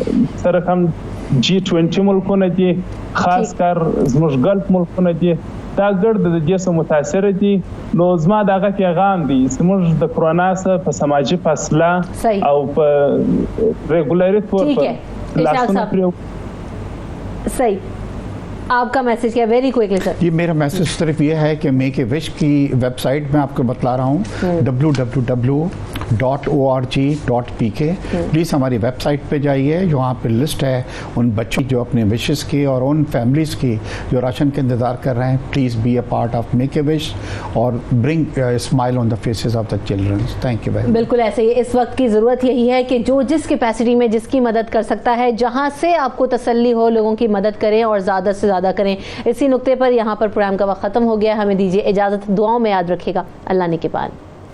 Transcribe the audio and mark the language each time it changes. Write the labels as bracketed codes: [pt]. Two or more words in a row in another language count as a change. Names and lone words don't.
[ps] سره هم G20 ملکونه دي, خاص کر زموږ ګلف ملکونه دي, دا ګرد د دې څه متاثره دي. نو زما دغه پیغام دی زموږ د کرونا څخه په سماجي فاصله او په ریګولري طور پر لاسونه پرې. [ur] صحیح, آپ کا میسج کیا [en] very quickly [ur] سر؟ یہ میرا میسج صرف یہ ہے کہ میک اے وش کی ویب سائٹ میں آپ کو بتلا رہا ہوں www.org.pk. پلیز ہماری ویب سائٹ پہ جائیے, وہاں پہ لسٹ ہے ان بچوں جو اپنے وشز کی اور ان فیملیز کی جو راشن کا انتظار کر رہے ہیں. [en] please be a part of Make a Wish اور bring smile on the faces of the children. Thank you very much. [ur] بالکل ایسے ہی اس وقت کی ضرورت یہی ہے کہ جو جس کیپیسٹی میں جس کی مدد کر سکتا ہے, جہاں سے آپ کو تسلی ہو, لوگوں کی مدد کریں اور زیادہ سے زیادہ کریں. اسی نقطے پر یہاں پر پروگرام کا وقت ختم ہو گیا. ہمیں دیجیے اجازت, دعاؤں میں یاد رکھیے گا. اللہ نے کے پال.